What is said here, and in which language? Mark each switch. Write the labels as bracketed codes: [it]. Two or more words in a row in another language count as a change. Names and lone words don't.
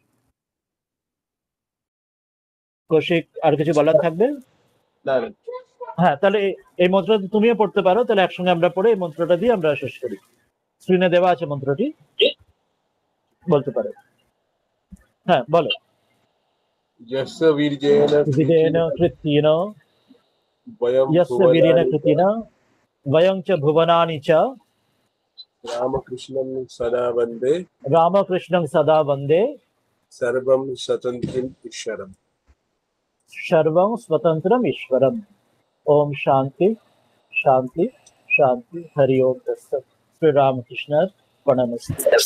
[bn] কৌশিক আর কিছু বলার থাকবে? না হ্যাঁ, তাহলে এই মন্ত্রটা তুমিও পড়তে পারো, তাহলে একসঙ্গে আমরা পড়ে এই মন্ত্রটা দিয়ে আমরা শেষ করি। স্ক্রিনে দেওয়া আছে মন্ত্রটি, বলতে পারো। হ্যাঁ বলো। [sa] যস্য বীর্যেন কৃত্যেন বয়ং যস্য বীরেণ কৃতেন বয়ং চ ভুবনানি চ রামকৃষ্ণং সদা বন্দে রামকৃষ্ণং সদা বন্দে সর্বং স্বতন্ত্রম ঈশ্বরম। সর্বং স্বতন্ত্রম ঈশ্বরম। ओम शांति शांति शांति। हरि ओम तत्सत। श्री रामकृष्ण प्रणमस्ते।